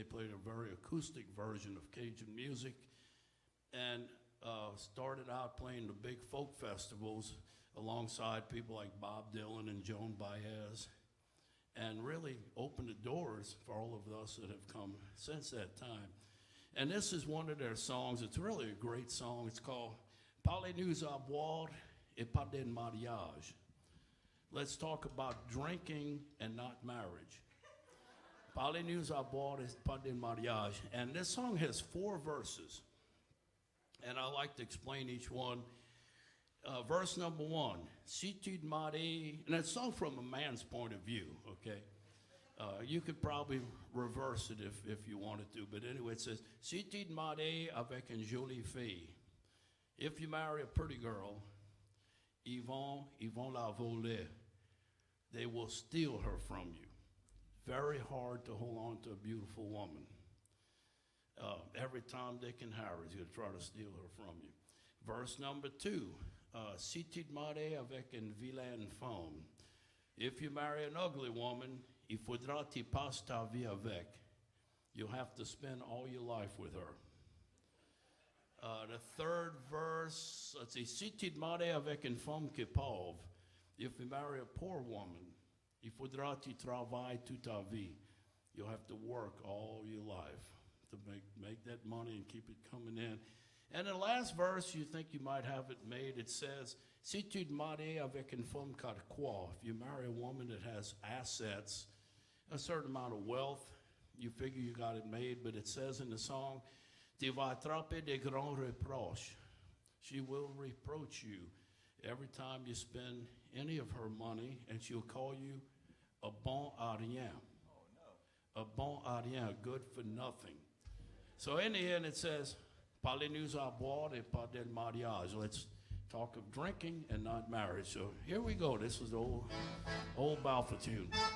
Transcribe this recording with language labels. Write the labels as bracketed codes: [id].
[en] They played a very acoustic version of Cajun music and started out playing the big folk festivals alongside people like Bob Dylan and Joan Baez, and really opened the doors for all of us that have come since that time. And this is one of their songs. It's really a great song. [fr] It's called Parlez-nous à boire et pas de mariage. [en] Let's talk about drinking and not marriage. [fr] Parlez-nous à boire et pas de mariage. [en] And this song has 4 verses. And I like to explain each one. Verse number 1, [fr] si tu te maries, [en] and it's all from a man's point of view, okay? You could probably reverse it if you wanted to, but anyway, it says, [fr] si tu te maries avec une jolie fille. [en] If you marry a pretty girl, [fr] ils vont la voler. [en] They will steal her from you. Very hard to hold on to a beautiful woman. Every time Dick and Harry's going to try to steal her from you. Verse number 2, [fr] si tu te maries avec une vilaine femme. [en] If you marry an ugly woman, [fr] il faudra tu passes ta vie avec. [en] You'll have to spend all your life with her. The third verse, let's see, [fr] si tu te maries avec une femme qui est pauvre. [en] If you marry a poor woman, [fr] il faudra tu travailles toute ta vie. [en] You'll have to work all your life to make that money and keep it coming in. And the last verse, you think you might have it made, it says, [fr] si tu te maries avec une femme qui a quoi, [en] if you marry a woman that has assets, a certain amount of wealth, you figure you got it made, but it says in the song, [fr] tu vas attraper des grands reproches. [en] She will reproach you every time you spend any of her money, and she'll call you a bon à rien. Oh, no. A bon à rien, good for nothing. So in the end, it says, [fr] parlez-nous à boire et pas de mariage. [en] Let's talk of drinking and not marriage. So here we go. This is the old Balfour tune.